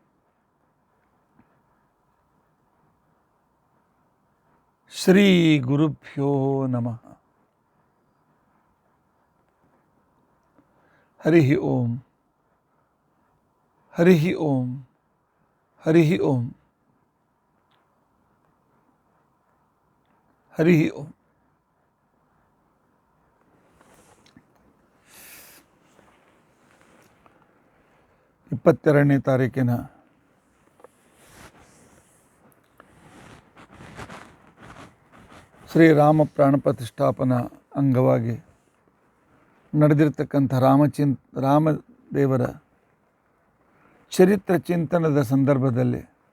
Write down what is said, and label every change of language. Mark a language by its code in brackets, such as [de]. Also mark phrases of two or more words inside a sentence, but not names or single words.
[sa] ಶ್ರೀ ಗುರುಭ್ಯೋ ನಮಃ. ಹರಿ ಓಂ ಹರಿ ಓಂ ಹರಿ ಓಂ ಹರಿ ಓಂ. [kn] ಇಪ್ಪತ್ತೆರಡನೇ ತಾರೀಕಿನ ಶ್ರೀರಾಮ ಪ್ರಾಣ ಪ್ರತಿಷ್ಠಾಪನಾ ಅಂಗವಾಗಿ ನಡೆದಿರ್ತಕ್ಕಂಥ ರಾಮದೇವರ ಚರಿತ್ರ ಚಿಂತನದ ಸಂದರ್ಭದಲ್ಲಿ